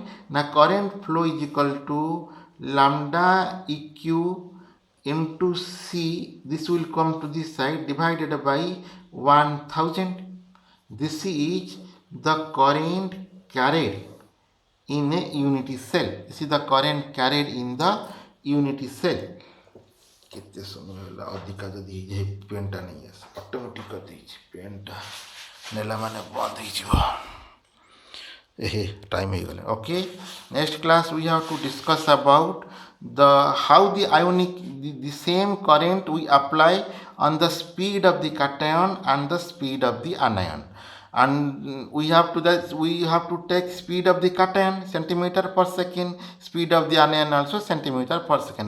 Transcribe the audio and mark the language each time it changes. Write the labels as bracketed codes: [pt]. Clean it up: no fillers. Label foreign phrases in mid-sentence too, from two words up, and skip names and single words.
[en] Now current flow is equal to lambda EQ into C. This will come to this side divided by 1000. This is the current carried in a unity cell. This is the current carried in the unity cell. [or] କେତେ ସମୟ ହେଲା ଅଧିକା ଯଦି ହେଇଯାଏ ପେନ୍ଟା ନେଇ ଆସ ଅଟୋମେଟିକ୍ କରିଦେଇଛି ପେନ୍ଟା ନେଲା ମାନେ ବନ୍ଦ ହେଇଯିବ [en] time ହେଇଗଲା okay next class we have to discuss about the how the ionic the same current we apply on the speed of the cation and the speed of the anion, and we have to take speed of the cation centimeter per second, speed of the anion also centimeter per second.